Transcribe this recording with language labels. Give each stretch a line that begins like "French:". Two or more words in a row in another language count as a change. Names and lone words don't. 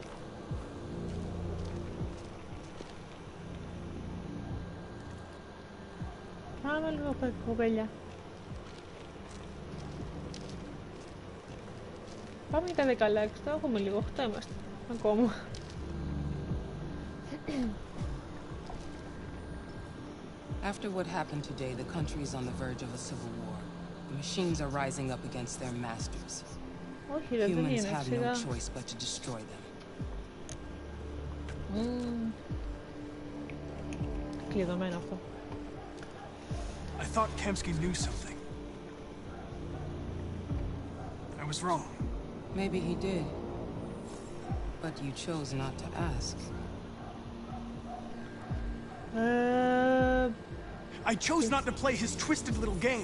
Greek: Πάμε λίγο κοπέλια. Πάμε για τα 16, το έχουμε λίγο, 8 είμαστε ακόμα.
English: After what happened today, the country is on the verge of a civil war. The machines are rising up against their masters. Humans have no choice but to destroy them.
Greek: Κλειδωμένο αυτό.
English: I thought Kemsky knew something. I was wrong. Maybe he did. But you chose not to ask. I chose not to play his twisted little game.